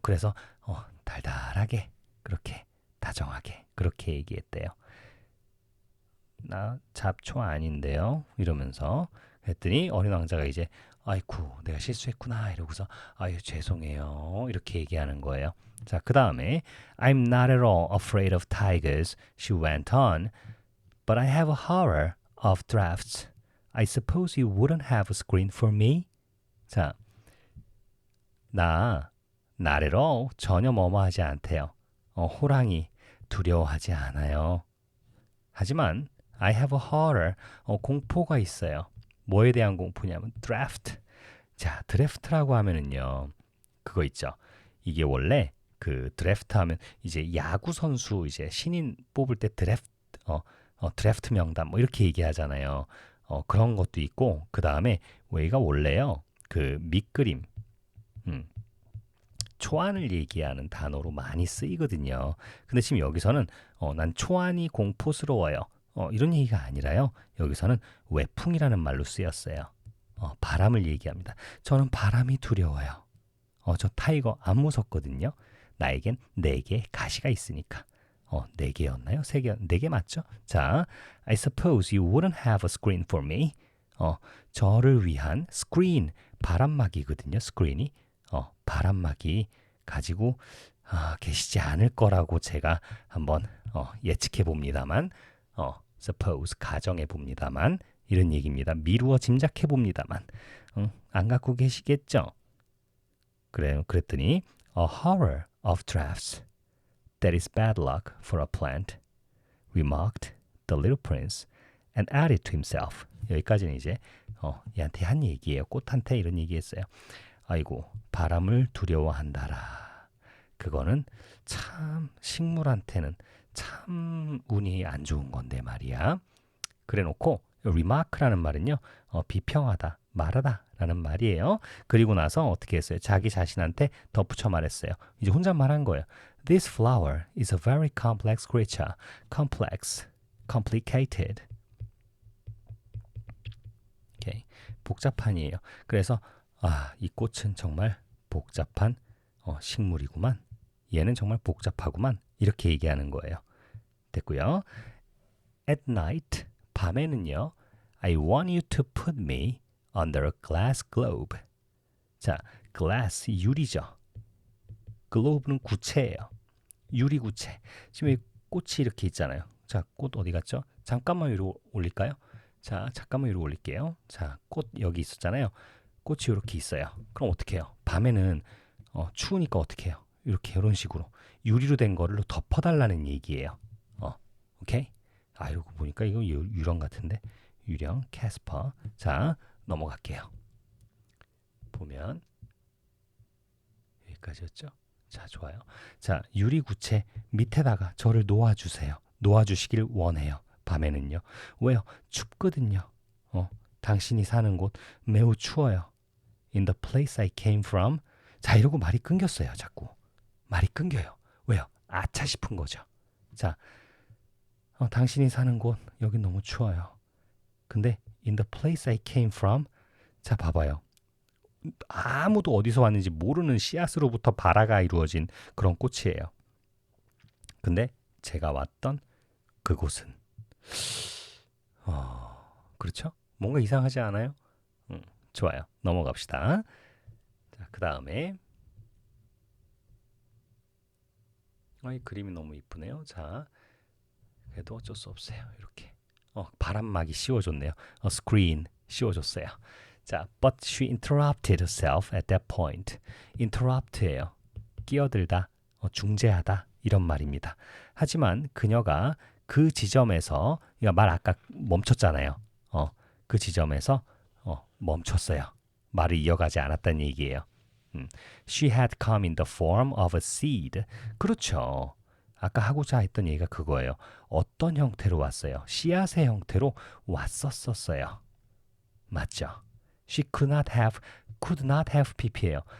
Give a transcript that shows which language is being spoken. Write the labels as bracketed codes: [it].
[ko] 그래서 달달하게 그렇게 다정하게 그렇게 얘기했대요. 나 잡초 아닌데요. 이러면서 했더니 어린 왕자가 이제 아이쿠 내가 실수했구나 이러고서 아유 죄송해요 이렇게 얘기하는 거예요. 자, 그 다음에 [en] I'm not at all afraid of tigers, she went on, but I have a horror of drafts. I suppose you wouldn't have a screen for me? [ko] 자, 나 [en] Not at all. [ko] 전혀 뭐뭐하지 않대요. 호랑이 두려워하지 않아요. 하지만 [en] I have a horror. [ko] 공포가 있어요. 뭐에 대한 공포냐면 draft. 자, 드래프트라고 하면은요. 그거 있죠. 이게 원래 그 드래프트 하면 이제 야구 선수 이제 신인 뽑을 때 드래프트 명단 뭐 이렇게 얘기하잖아요. 그런 것도 있고 그다음에 얘가 원래요. 그 밑그림 초안을 얘기하는 단어로 많이 쓰이거든요. 근데 지금 여기서는 난 초안이 공포스러워요. 이런 얘기가 아니라요. 여기서는 외풍이라는 말로 쓰였어요. 바람을 얘기합니다. 저는 바람이 두려워요. 저 타이거 안 무섭거든요. 나에겐 4개 가시가 있으니까. 4개였나요? 3개, 4개 맞죠? 자, [en] I suppose you wouldn't have a screen for me. [ko] 저를 위한 스크린, 바람막이거든요. 스크린이. 바람막이 가지고 계시지 않을 거라고 제가 한번 예측해 봅니다만, suppose 가정해 봅니다만 이런 얘기입니다. 미루어 짐작해 봅니다만, 안 갖고 계시겠죠? 그랬더니 [en] a horror of drafts. That is bad luck for a plant. Remarked the little prince and added to himself. [ko] 여기까지는 이제 얘한테 한 얘기예요. 꽃한테 이런 얘기했어요. 아이고 바람을 두려워한다라. 그거는 참 식물한테는 참 운이 안 좋은 건데 말이야. 그래놓고 remark라는 말은요. 비평하다, 말하다 라는 말이에요. 그리고 나서 어떻게 했어요? 자기 자신한테 덧붙여 말했어요. 이제 혼자 말한 거예요. [en] This flower is a very complex creature. Complex, complicated. [ko] Okay. 복잡한이에요. 그래서 이 꽃은 정말 복잡한 식물이구만. 얘는 정말 복잡하구만. 이렇게 얘기하는 거예요. 됐고요. [en] At night, [ko] 밤에는요. [en] I want you to put me under a glass globe. [ko] 자, glass, 유리죠. globe는 구체예요. 유리 구체. 지금 이 꽃이 이렇게 있잖아요. 자, 꽃 어디 갔죠? 잠깐만 위로 올릴까요? 자, 잠깐만 위로 올릴게요. 자, 꽃 여기 있었잖아요. 꽃이 이렇게 있어요. 그럼 어떻게 해요? 밤에는 추우니까 어떻게 해요? 이렇게 이런 식으로 유리로 된 거를 덮어달라는 얘기예요. 오케이? 이러고 보니까 이거 유령 같은데 유령 캐스퍼. 자, 넘어갈게요. 보면 여기까지였죠? 자, 좋아요. 자, 유리 구체 밑에다가 저를 놓아주세요. 놓아주시길 원해요. 밤에는요. 왜요? 춥거든요. 당신이 사는 곳 매우 추워요. [en] In the place I came from. [ko] 자, 이러고 말이 끊겼어요. 자꾸. 말이 끊겨요. 왜요? 아차 싶은 거죠. 자, 당신이 사는 곳 여기 너무 추워요. 근데 [en] in the place I came from. [ko] 자, 봐봐요. 아무도 어디서 왔는지 모르는 씨앗으로부터 발화가 이루어진 그런 꽃이에요. 근데 제가 왔던 그곳은 그렇죠? 뭔가 이상하지 않아요? 좋아요. 넘어갑시다. 자, 그 다음에 이 그림이 너무 이쁘네요. 자, 그래도 어쩔 수 없어요. 이렇게 바람막이 씌워줬네요. 스크린 씌워줬어요. 자, [en] but she interrupted herself at that point. [ko] interrupt예요. 끼어들다, 중재하다 이런 말입니다. 하지만 그녀가 그 지점에서 말 아까 멈췄잖아요. 그 지점에서 멈췄어요. 말을 이어가지 않았다는 얘기예요. [en] She had come in the form of a seed. [ko] 그렇죠. 아까 하고자 했던 얘기가 그거예요. 어떤 형태로 왔어요? 씨앗의 형태로 왔었어요. 맞죠? [en] She could not have pp예요.